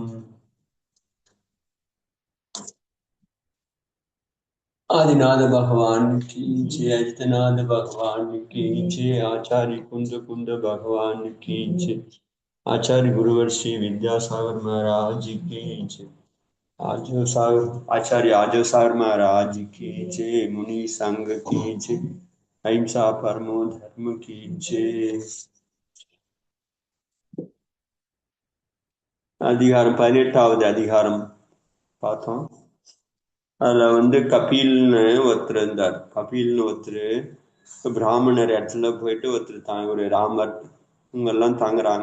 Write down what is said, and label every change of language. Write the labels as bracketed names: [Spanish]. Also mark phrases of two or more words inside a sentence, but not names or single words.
[Hindi] आदिनाथ भगवान की जय, आदित्यनाथ भगवान की जय, आचार्य कुंद कुंद भगवान की जय, आचार्य गुरुवर श्री विद्यासागर महाराज की जय, आजो सागर आचार्य आजो सागर महाराज की जय, मुनि संघ की जय, [Sanskrit] अहिंसा परमो धर्म [Hindi] की जय। [Tamil] அதிகாரம் 18வது அதிகாரம் பார்த்தோம். அதுல வந்து கபில்னு ஒருத்தர் இருந்தார். கபில்னு ஒருத்தர் பிராமணர் இடத்துல போயிட்டு ஒருத்தர் ஒரு ராமர் இவங்கெல்லாம் தங்குறாங்க.